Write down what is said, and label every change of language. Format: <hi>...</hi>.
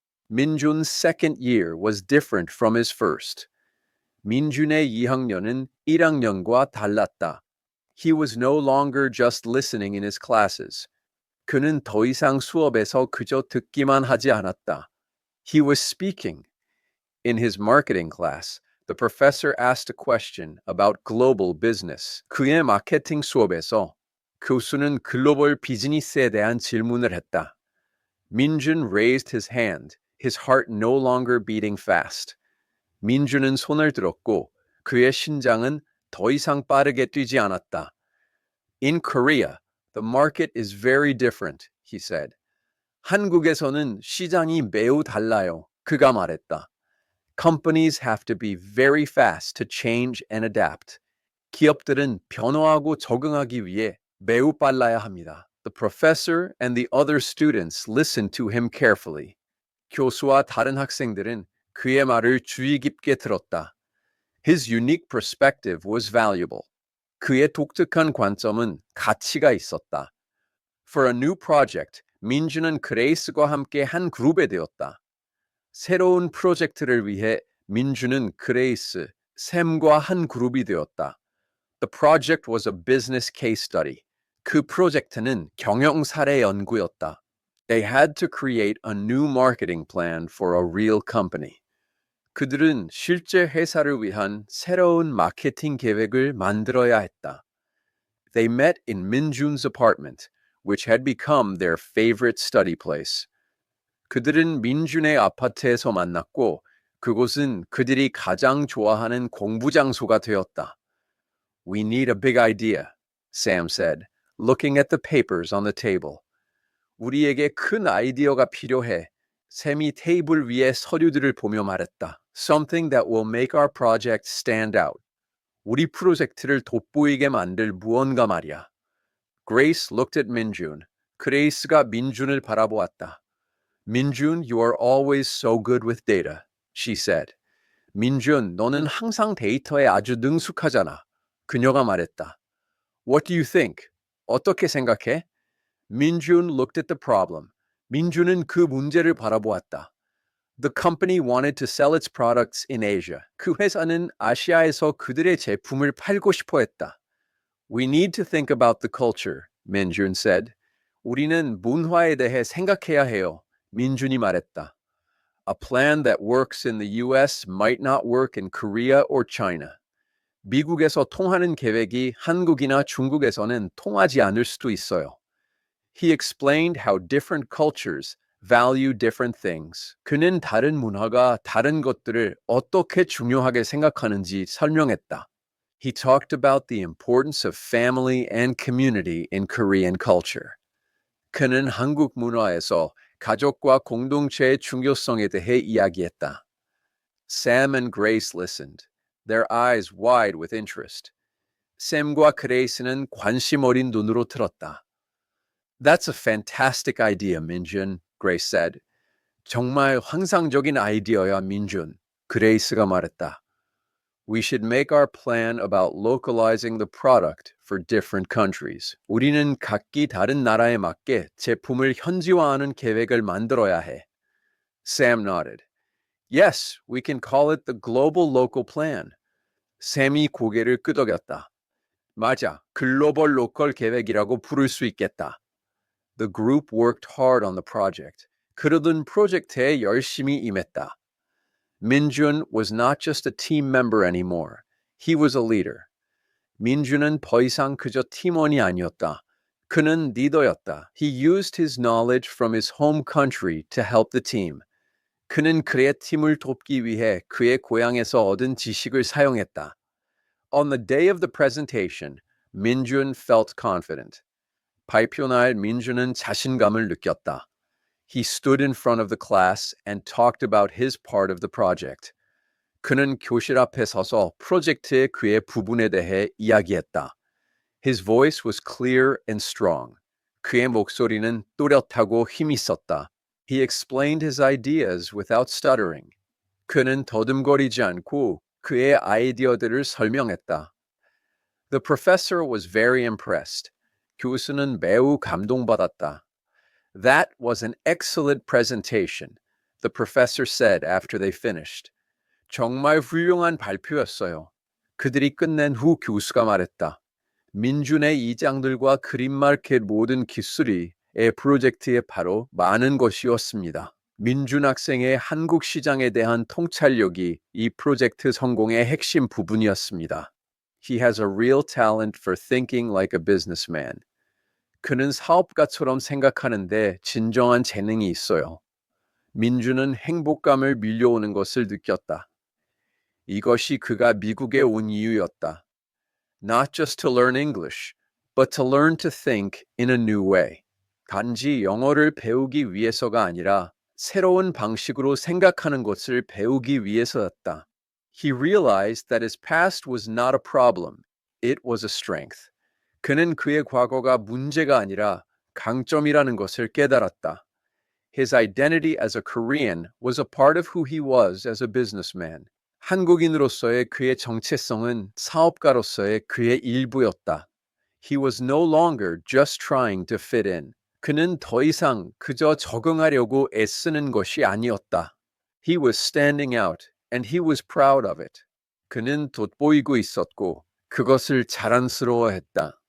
<en>Minjun's second year was different from his first.</en> <ko>민준의 2학년은 1학년과 달랐다.</ko> <en>He was no longer just listening in his classes.</en> <ko>그는 더 이상 수업에서 그저 듣기만 하지 않았다.</ko> <en>He was speaking. In his marketing class, the professor asked a question about global business.</en> <ko>그의 마케팅 수업에서 교수는 글로벌 비즈니스에 대한 질문을 했다.</ko> <en>Minjun raised his hand, his heart no longer beating fast.</en> <ko>민준은 손을 들었고 그의 심장은 더 이상 빠르게 뛰지 않았다.</ko> <en>In Korea, the market is very different, he said.</en> <ko>한국에서는 시장이 매우 달라요. 그가 말했다.</ko> <en>Companies have to be very fast to change and adapt.</en> <ko>기업들은 변화하고 적응하기 위해 매우 빨라야 합니다.</ko> <en>The professor and the other students listened to him carefully.</en> <ko>교수와 다른 학생들은 그의 말을 주의 깊게 들었다.</ko> <en>His unique perspective was valuable.</en> <ko>그의 독특한 관점은 가치가 있었다.</ko> <en>For a new project,</en> <ko>민준은 그레이스와 함께 한 그룹에 되었다. 새로운 프로젝트를 위해 민준은 그레이스, 샘과 한 그룹이 되었다.</ko> <en>The project was a business case study.</en> <ko>그 프로젝트는 경영 사례 연구였다.</ko> <en>They had to create a new marketing plan for a real company.</en> <ko>그들은 실제 회사를 위한 새로운 마케팅 계획을 만들어야 했다.</ko> <en>They met in Minjun's apartment, which had become their favorite study place.</en> <ko>그들은 민준의 아파트에서 만났고 그곳은 그들이 가장 좋아하는 공부 장소가 되었다.</ko> <en>We need a big idea, Sam said, looking at the papers on the table.</en> <ko>우리에게 큰 아이디어가 필요해. 샘이 테이블 위에 서류들을 보며 말했다.</ko> <en>Something that will make our project stand out.</en> <ko>우리 프로젝트를 돋보이게 만들 무언가 말이야.</ko> <en>Grace looked at Minjun.</en> <ko>그레이스가 민준을 바라보았다.</ko> <en>Minjun, you are always so good with data, she said.</en> <ko>민준, 너는 항상 데이터에 아주 능숙하잖아. 그녀가 말했다.</ko> <en>What do you think?</en> <ko>어떻게 생각해?</ko> <en>Minjun looked at the problem.</en> <ko>민준은 그 문제를 바라보았다.</ko> <en>The company wanted to sell its products in Asia.</en> <ko>그 회사는 아시아에서 그들의 제품을 팔고 싶어 했다.</ko> <en>We need to think about the culture, Minjun said.</en> <ko>우리는 문화에 대해 생각해야 해요. 민준이 말했다.</ko> <en>A plan that works in the US might not work in Korea or China.</en> <ko>미국에서 통하는 계획이 한국이나 중국에서는 통하지 않을 수도 있어요.</ko> <en>He explained how different cultures value different things.</en> <ko>그는 다른 문화가 다른 것들을 어떻게 중요하게 생각하는지 설명했다.</ko> <en>He talked about the importance of family and community in Korean culture.</en> <ko>그는 한국 문화에서 가족과 공동체의 중요성에 대해 이야기했다.</ko> <en>Sam and Grace listened, their eyes wide with interest.</en> <ko>샘과 그레이스는 관심 어린 눈으로 들었다.</ko> <en>That's a fantastic idea, Minjun, Grace said.</en> <ko>정말 환상적인 아이디어야, 민준. 그레이스가 말했다.</ko> <en>We should make our plan about localizing the product for different countries.</en> <ko>우리는 각기 다른 나라에 맞게 제품을 현지화하는 계획을 만들어야 해.</ko> <en>Sam nodded. Yes, we can call it the Global Local Plan.</en> <ko>샘이 고개를 끄덕였다. 맞아, 글로벌 로컬 계획이라고 부를 수 있겠다.</ko> <en>The group worked hard on the project.</en> <ko>그러던 프로젝트에 열심히 임했다.</ko> <en>Minjun was not just a team member anymore. He was a leader.</en> <ko>민준은 더 이상 그저 팀원이 아니었다. 그는 리더였다.</ko> <en>He used his knowledge from his home country to help the team.</en> <ko>그는 그의 팀을 돕기 위해 그의 고향에서 얻은 지식을 사용했다.</ko> <en>On the day of the presentation, Minjun felt confident.</en> <ko>발표날 민준은 자신감을 느꼈다.</ko> <en>He stood in front of the class and talked about his part of the project.</en> <ko>그는 교실 앞에 서서 프로젝트의 그의 부분에 대해 이야기했다.</ko> <en>His voice was clear and strong.</en> <ko>그의 목소리는 또렷하고 힘있었다.</ko> <en>He explained his ideas without stuttering.</en> <ko>그는 더듬거리지 않고 그의 아이디어들을 설명했다. The professor was very impressed. 교수는 매우 감동받았다. That was an excellent presentation, the professor said after they finished. 정말 훌륭한 발표였어요. 그들이 끝낸 후 교수가 말했다. 민준의 이장들과 그림 마켓 모든 기술이 이 프로젝트에 바로 많은 것이었습니다. 민준 학생의 한국 시장에 대한 통찰력이 이 프로젝트 성공의 핵심 부분이었습니다.</ko> <en>He has a real talent for thinking like a businessman.</en> <ko>그는 사업가처럼 생각하는데 진정한 재능이 있어요. 민준은 행복감을 밀려오는 것을 느꼈다. 이것이 그가 미국에 온 이유였다.</ko> <en>Not just to learn English, but to learn to think in a new way.</en> <ko>단지 영어를 배우기 위해서가 아니라 새로운 방식으로 생각하는 것을 배우기 위해서였다.</ko> <en>He realized that his past was not a problem. It was a strength.</en> <ko>그는 그의 과거가 문제가 아니라 강점이라는 것을 깨달았다.</ko> <en>His identity as a Korean was a part of who he was as a businessman.</en> <ko>한국인으로서의 그의 정체성은 사업가로서의 그의 일부였다.</ko> <en>He was no longer just trying to fit in.</en> <ko>그는 더 이상 그저 적응하려고 애쓰는 것이 아니었다.</ko> <en>He was standing out, and he was proud of it.</en> <ko>그는 돋보이고 있었고 그것을 자랑스러워했다.</ko>